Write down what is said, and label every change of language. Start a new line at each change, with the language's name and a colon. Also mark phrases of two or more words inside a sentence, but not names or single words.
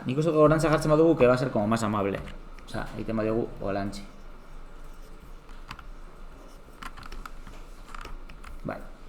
Basque: Nik uste gorantza jartzen badugu
Spanish: que va a ser como más amable.
Basque: Osea, egiten badiogu gorantzi. Bai.